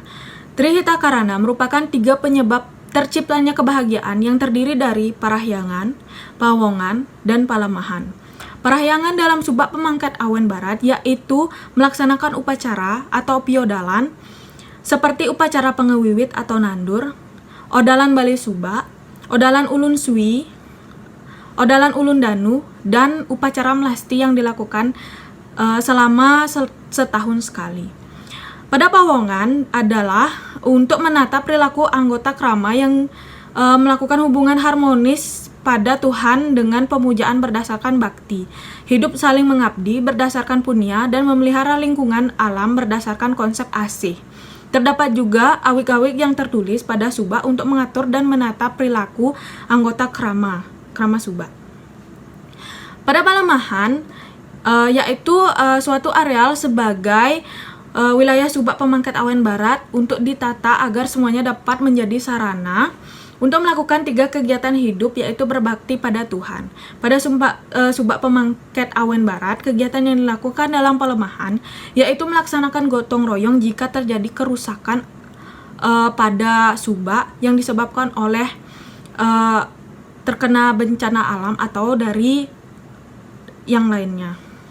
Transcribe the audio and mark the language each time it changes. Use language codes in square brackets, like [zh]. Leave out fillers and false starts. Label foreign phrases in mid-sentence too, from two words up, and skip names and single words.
[id] Trihita Karana merupakan 3 penyebab terciptanya kebahagiaan yang terdiri dari parahyangan, pawongan, dan palemahan. Parahyangan dalam Subak Pemangket Awen Barat yaitu melaksanakan upacara atau piodalan seperti upacara pengewiwit atau nandur, odalan Bali Subak, odalan ulun Sui, odalan ulun Danu, dan upacara melasti yang dilakukan selama setahun sekali. Pada pawongan adalah untuk menata perilaku anggota krama yang melakukan hubungan harmonis pada Tuhan dengan pemujaan berdasarkan bakti, hidup saling mengabdi berdasarkan punya, dan memelihara lingkungan alam berdasarkan konsep asih. Terdapat juga awik-awik yang tertulis pada Subak untuk mengatur dan menata perilaku anggota krama Subak. Pada palemahan yaitu suatu areal sebagai wilayah Subak Pemangket Awen Barat untuk ditata agar semuanya dapat menjadi sarana untuk melakukan 3 kegiatan hidup, yaitu berbakti pada Tuhan. Pada Subak Pemangket Awen Barat, kegiatan yang dilakukan dalam pelemahan yaitu melaksanakan gotong royong jika terjadi kerusakan pada Subak yang disebabkan oleh terkena bencana alam atau dari yang lainnya.